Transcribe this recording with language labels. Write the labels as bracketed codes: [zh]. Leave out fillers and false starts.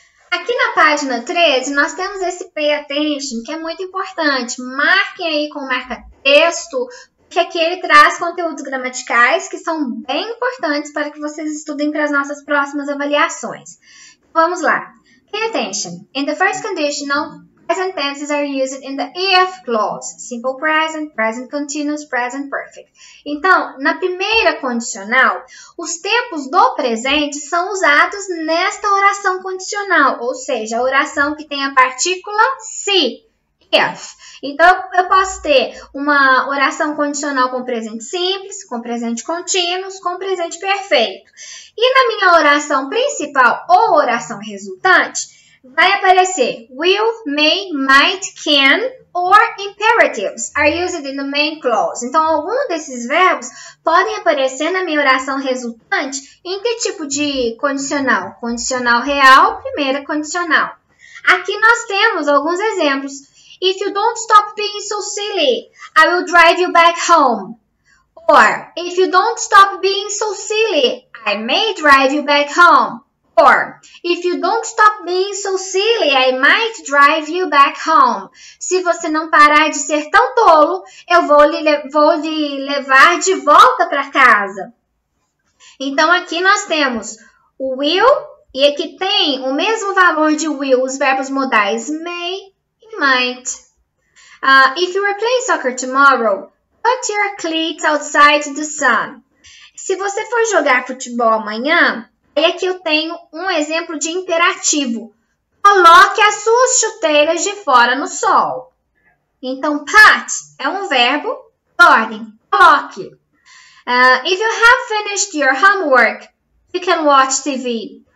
[pt] Aqui na página 13, nós temos esse [en] pay attention, [pt] que é muito importante. Marquem aí com marca-texto, porque aqui ele traz conteúdos gramaticais que são bem importantes para que vocês estudem para as nossas próximas avaliações. Vamos lá. [en] Pay attention. In the first conditional, present tenses are used in the if clause. Simple present, present continuous, present perfect. [pt] Então, na primeira condicional, os tempos do presente são usados nesta oração condicional, ou seja, a oração que tem a partícula se, if. Então, eu posso ter uma oração condicional com presente simples, com presente contínuo, com presente perfeito. E na minha oração principal ou oração resultante, vai aparecer [en] will, may, might, can or imperatives are used in the main clause. [pt] Então, algum desses verbos podem aparecer na minha oração resultante em que tipo de condicional? Condicional real, primeira condicional. Aqui nós temos alguns exemplos. [en] If you don't stop being so silly, I will drive you back home. Or, if you don't stop being so silly, I may drive you back home. Or, if you don't stop being so silly, I might drive you back home. [pt] Se você não parar de ser tão tolo, eu vou lhe levar de volta para casa. Então, aqui nós temos o will, e aqui tem o mesmo valor de will, os verbos modais may e might. [en] If you are playing soccer tomorrow, put your cleats outside the sun. [pt] Se você for jogar futebol amanhã, e aqui eu tenho um exemplo de imperativo. Coloque as suas chuteiras de fora no sol. Então, put é um verbo, ordem, coloque. [en] If you have finished your homework, you can watch TV.